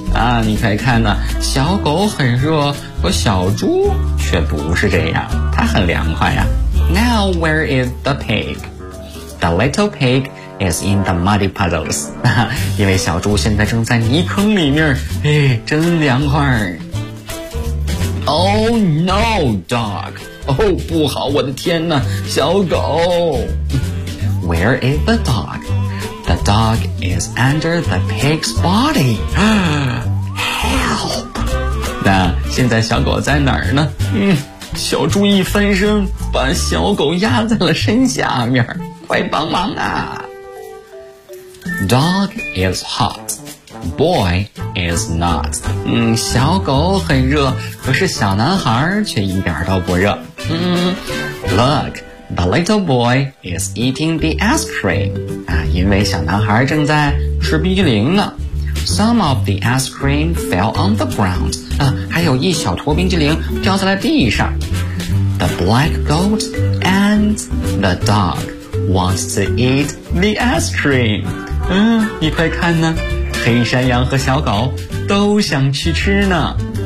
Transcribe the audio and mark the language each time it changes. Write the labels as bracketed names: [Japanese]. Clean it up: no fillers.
[Chinese] 啊，你可以看呢，小狗很热，和小猪却不是这样，它很凉快呀。 [English] Now where is the pig? The little pig is in the muddy puddles. [Chinese] 因为小猪现在正在泥坑里面，哎，真凉快。 [English] Oh no, dog! [Chinese] 哦，不好，我的天哪，小狗。 [English] Where is the dog? The dog is under the pig's body. Help! [Chinese] 那现在小狗在哪儿呢？小猪一翻身，把小狗压在了身下面，快帮忙啊！ [English] Dog is hot, boy is not. [Chinese] 小狗很热，可是小男孩却一点都不热。 [English] Look, the little boy is eating the ice cream. [Chinese] 啊，因为小男孩正在吃冰激凌呢。 [English] Some of the ice cream fell on the ground. [Chinese] 啊，还有一小坨冰激凌掉在了地上。 [English] The black goat and the dog wants to eat the ice cream. [Chinese] 你快看呢，黑山羊和小狗都想去吃呢。